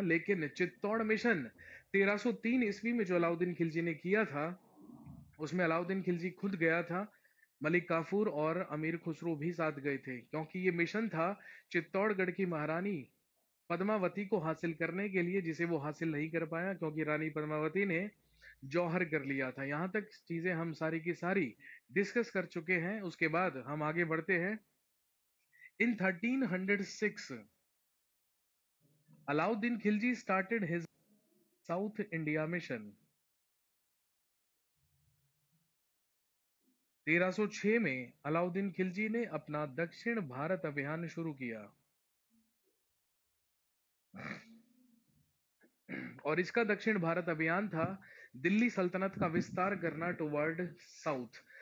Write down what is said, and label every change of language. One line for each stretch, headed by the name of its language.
Hindi: लेकिन चित्तौड़ मिशन 1303 ईस्वी में जो अलाउद्दीन खिलजी ने किया था, उसमें अलाउद्दीन खिलजी खुद गया था, मलिक काफूर और अमीर खुसरो भी साथ गए थे, क्योंकि ये मिशन था चित्तौड़गढ़ की महारानी पद्मावती को हासिल करने के लिए, जिसे वो हासिल नहीं कर पाया क्योंकि रानी पद्मावती ने जौहर कर लिया था। यहां तक चीजें हम सारी की सारी डिस्कस कर चुके हैं। उसके बाद हम आगे बढ़ते हैं।
English: In 1306 Alauddin Khilji started his South India mission।
Hindi: 1306 में अलाउद्दीन खिलजी ने अपना दक्षिण भारत अभियान शुरू किया, और इसका दक्षिण भारत अभियान था दिल्ली सल्तनत का विस्तार करना
English: Toward south.